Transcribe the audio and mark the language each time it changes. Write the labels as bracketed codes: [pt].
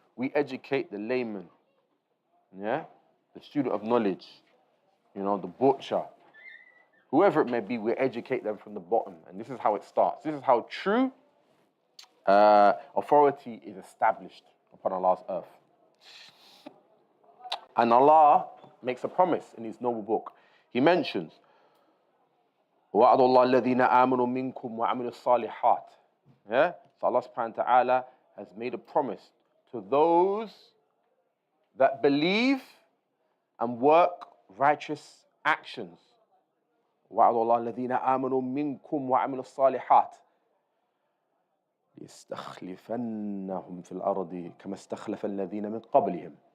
[en] We educate the layman, the student of knowledge, the butcher, whoever it may be, we educate them from the bottom. And this is how it starts. This is how true authority is established upon Allah's earth. And Allah makes a promise in His noble book. He mentions, [ar] وَعَدَ اللَّهِ الَّذِينَ آمَنُوا مِنْكُمْ وَعَمِلُوا الصَّالِحَاتِ. [en] So Allah subhanahu wa ta'ala has made a promise to those that believe and work righteous actions. [ar] وَعَدَ اللَّهِ الَّذِينَ آمَنُوا مِنْكُمْ وَعَمِلُوا الصَّالِحَاتِ لِيَسْتَخْلِفَنَّهُمْ فِي الْأَرْضِ كَمَا اسْتَخْلَفَ الَّذِينَ مِنْ قَبْلِهِمْ.